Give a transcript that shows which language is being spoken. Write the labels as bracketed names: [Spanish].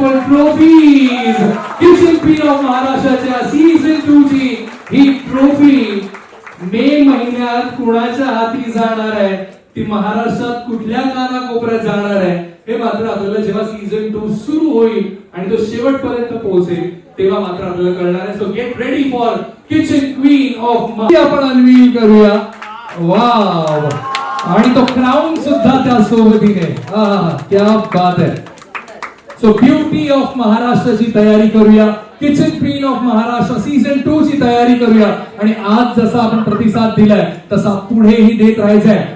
[Marathi] Trophies kitchen queen of महाराष्ट्राच्या season 2 ची ही trophy मे महिन्यात कुणाच्या हाती जाणार आहे, ती महाराष्ट्रात कुठल्या कानाकोपऱ्यात जाणार आहे हे मात्र आपल्याला जेव्हा सीझन 2 सुरू होईल आणि तो शेवटपर्यंत पोहोचेल तेव्हा मात्र आपल्याला कळणार आहे. [English] So get ready for kitchen queen of. [Marathi] आपण अनवील करूया. वाव, आणि तो क्राउन सुद्धा त्या सोबतीने. क्या बात आहे. सो ब्युटी ऑफ महाराष्ट्राची तयारी करूया, kitchen queen of Maharashtra season 2 ची तयारी करूया आणि आज जसा आपण प्रतिसाद दिलाय तसा पुढेही देत राहायचंय.